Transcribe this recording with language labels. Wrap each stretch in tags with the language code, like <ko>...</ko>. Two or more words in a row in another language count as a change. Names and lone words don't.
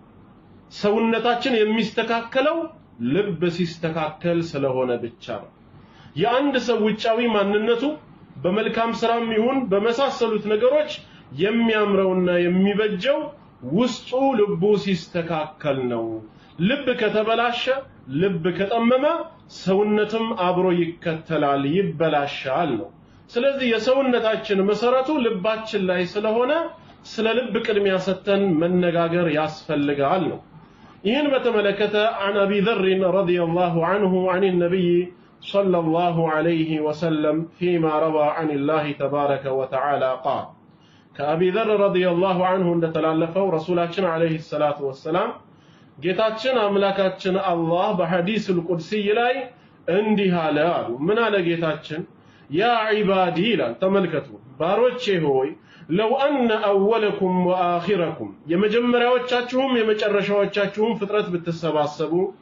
<am>ሰውነታችን የሚስተካከለው ልብ ሲስተካከል ስለሆነ ብቻ ነው የአንድ ሰው ውጫዊ ማንነቱ በመልካም ስራም ይሁን በመሳሰሉት ነገሮች የሚያምረውና የሚበጀው ውስጡ ልቡ ሲስተካከል ነው ልብ ከተበላሸ ልብ ከጠመመ ሰውነትም አብሮ ይከተላል ይበላሻል ነው ስለዚህ የሰውነታችን መሰረቱ ልባችን ላይ ስለሆነ ስለ ልብ ቅድሚያ ሰተን መነጋገር ያስፈልጋል ነው ይህን በተመለከተ</am> <ar>عن ابي ذر رضي الله عنه عن النبي صلى الله عليه وسلم فيما روى عن الله تبارك وتعالى قال كأبي ذر رضي الله عنه</ar> <am>እንደተላለፈው ረሱላችን</am> <ar>عليه الصلاه والسلام</ar> <am>ጌታችን አምላካችን አላህ በሐዲስል ቁድሲ ላይ እንዲህ አለ አሉ ምን አለ ጌታችን</am> <ar>يا عبادي</ar> <am>ይላል ተመልከቱ ባሮቼ ሆይ</am> <ar>لو أن أولكم وآخركم</ar> <am>የመጀመሪያዎቻችሁም የመጨረሻዎቻችሁም ፍጥረት ብትሰባሰቡ</am>